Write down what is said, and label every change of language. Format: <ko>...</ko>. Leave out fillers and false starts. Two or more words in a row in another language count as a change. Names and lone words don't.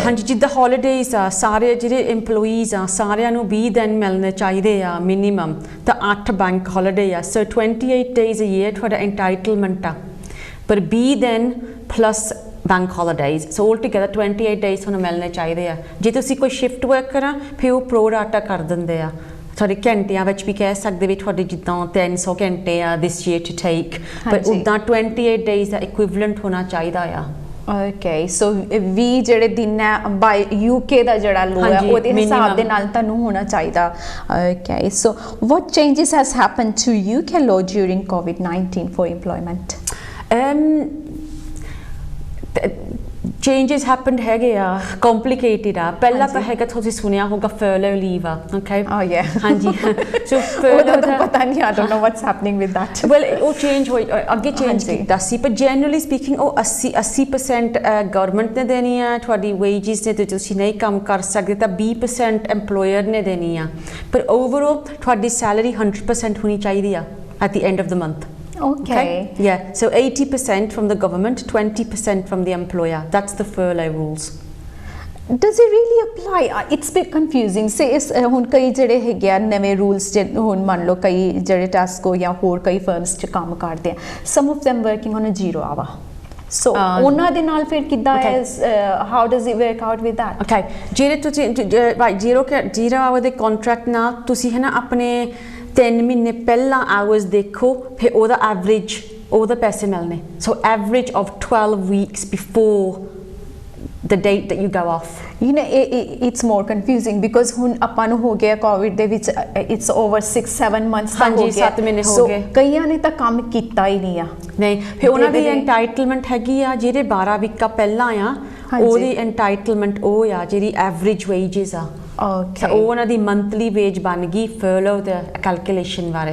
<pa>ਹਾਂਜੀ ਜਿੱਦਾਂ ਹੌਲੀਡੇਜ਼ ਆ ਸਾਰੇ ਜਿਹੜੇ EMPLOYEES ਆ ਸਾਰਿਆਂ ਨੂੰ 20 ਦਿਨ ਮਿਲਣੇ ਚਾਹੀਦੇ ਆ ਮਿਨੀਮਮ ਤਾਂ 8</pa> <en>bank holiday</en> <pa>ਆ</pa> <en>so 28 days a year</en> <pa>ਤੁਹਾਡਾ ਐਂਟਾਈਟਲਮੈਂਟ ਆ ਪਰ 20 ਦਿਨ</pa> <en>plus bank holidays so all together 28 days</en> <pa>ਤੁਹਾਨੂੰ ਮਿਲਣੇ ਚਾਹੀਦੇ ਆ ਜੇ ਤੁਸੀਂ ਕੋਈ</pa> <en>shift work</en> <pa>ਕਰਾਂ ਫਿਰ ਉਹ</pa> <en>pro rata</en> <pa>ਕਰ ਦਿੰਦੇ ਆ ਤੁਹਾਡੇ ਘੰਟਿਆਂ ਵਿੱਚ ਵੀ ਕਹਿ ਸਕਦੇ ਵੀ ਤੁਹਾਡੇ ਜਿੱਦਾਂ 300 ਘੰਟੇ ਆ</pa> <en>this year to take</en> <pa>ਪਰ ਉੱਦਾਂ 28 ਡੇਜ਼ ਦਾ ਇਕੁਇਵਲੈਂਟ ਹੋਣਾ ਚਾਹੀਦਾ ਆ</pa> <en>okay so</en> <pa>ਵੀ ਜਿਹੜੇ ਦਿਨ ਹੈ ਬਾਈ UK ਦਾ ਜਿਹੜਾ ਲੋ ਹੈ ਉਹਦੇ ਹਿਸਾਬ ਦੇ ਨਾਲ ਤੁਹਾਨੂੰ ਹੋਣਾ ਚਾਹੀਦਾ</pa> <en>okay so what changes has happened to UK law during COVID-19 for employment changes happened</en> <pa>ਹੈਗੇ ਆ complicated ਆ ਪਹਿਲਾ ਤਾਂ ਹੈਗਾ ਤੁਸੀਂ ਸੁਣਿਆ ਹੋਗਾ</pa> <en>furlough leave</en> <pa>ਆ okay</pa> <en>oh yeah</en> <pa>ਹਾਂਜੀ so</pa> <en>furlough</en> <pa>ਤਾਂ ਪਤਾ ਨਹੀਂ</pa> <en>I don't know what's happening with that</en> <pa>well ਉਹ change ਹੋਈ ਅੱਗੇ change ਕੀਤਾ ਸੀ ਪਰ</pa> <en>generally speaking</en> <pa>ਉਹ 80% ਗਵਰਨਮੈਂਟ ਨੇ ਦੇਣੀ ਆ ਤੁਹਾਡੀ wages ਨੇ ਤੇ ਤੁਸੀਂ ਨਹੀਂ ਕੰਮ ਕਰ ਸਕਦੇ ਤਾਂ 20% employer ਨੇ ਦੇਣੀ ਆ ਪਰ overall ਤੁਹਾਡੀ salary 100% ਹੋਣੀ ਚਾਹੀਦੀ ਆ</pa> <en>at the end of the month Okay. Yeah. So 80% from the government, 20% from the employer. That's the furlough rules. Does it really apply? It's a bit confusing. Say is</en> <pa>ਹੁਣ ਕਈ ਜਿਹੜੇ ਹੈਗੇ ਆ ਨਵੇਂ ਰੂਲਸ ਹੁਣ ਮੰਨ ਲਓ ਕਈ ਜਿਹੜੇ ਟੈਸਕੋ ਜਾਂ ਹੋਰ ਕਈ ਫਰਮਸ 'ਚ ਕੰਮ ਕਰਦੇ ਆ</pa> <en>some of them working on a 0 hour. So</en> <pa>ਉਹਨਾਂ ਦੇ ਨਾਲ ਫਿਰ ਕਿੱਦਾਂ ਹੈ</pa> <en>how does it work out with that?</en> <pa>Okay. ਜਿਹੜੇ ਤੁਸੀਂ</pa> <en>right 0 hour</en> <pa>ਦੇ contract ਨਾਲ ਤੁਸੀਂ ਹੈ ਨਾ ਆਪਣੇ 3 ਮਹੀਨੇ ਪਹਿਲਾਂ ਆਵਰਸ ਦੇਖੋ ਫਿਰ ਉਹਦਾ ਐਵਰੇਜ ਉਹਦਾ ਪੈਸੇ ਮਿਲਣੇ</pa> <en>so average of 12 weeks before the date that you go off you know it's more confusing because</en> <pa>ਹੁਣ ਆਪਾਂ ਨੂੰ ਹੋ ਗਿਆ ਕੋਵਿਡ ਦੇ ਵਿੱਚ</pa> <en>it's over 6-7 months</en> <pa>ਦਾ ਹੋ ਗਿਆ 7 ਮਹੀਨੇ ਹੋ ਗਏ ਕਈਆਂ ਨੇ ਤਾਂ ਕੰਮ ਕੀਤਾ ਹੀ ਨਹੀਂ ਆ ਨਹੀਂ ਫਿਰ ਉਹਨਾਂ ਦੀ ਐਂਟਾਈਟਲਮੈਂਟ ਹੈਗੀ ਆ ਜਿਹੜੇ 12 ਵੀਕਾਂ ਪਹਿਲਾਂ ਆ ਉਹਦੀ ਐਂਟਾਈਟਲਮੈਂਟ ਉਹ ਆ ਜਿਹੜੀ</pa> <en>average wages</en> <pa>ਆ</pa> <en>Okay.</en> <pa>ਉਹ ਉਹਨਾਂ ਦੀ</pa> <en>monthly wage</en> <pa>ਬਣ ਗਈ ਫਰਲੋ ਦੇ ਕੈਲਕੂਲੇਸ਼ਨ ਬਾਰੇ</pa>